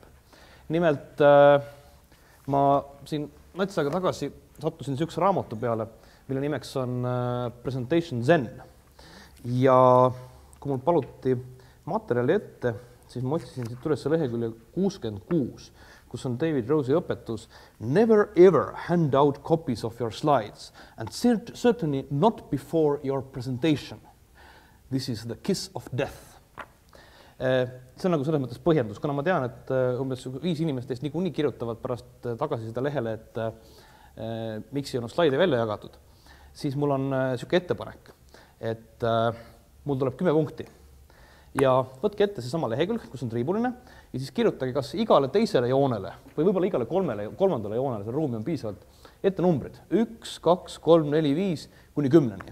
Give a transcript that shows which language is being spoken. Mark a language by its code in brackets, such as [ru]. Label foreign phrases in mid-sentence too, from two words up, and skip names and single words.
[et] Nimelt ma siin nats aega tagasi sattusin niisuguse raamatu peale, mille nimeks on Presentation Zen. Ja kui mul paluti materjali ette, siis ma otsisin siit üles lehekülje 66, kus on David Rose'i õpetus [en] Never ever hand out copies of your slides and certainly not before your presentation. This is the kiss of death. [et] See on nagu selles mõttes põhjendus, kuna ma tean, et umbes 5 inimest teist niikuinii kirjutavad pärast tagasi seda lehele, et miks ei olnud slaide välja jagatud, siis mul on niisugune ettepanek, et mul tuleb 10 punkti ja võtke ette see sama lehekülg, kus on triibuline ja siis kirjutage kas igale teisele joonele või võib-olla igale kolmandale joonele, see ruumi on piisavalt, ette numbrid 1, 2, 3, 4, 5 kuni 10.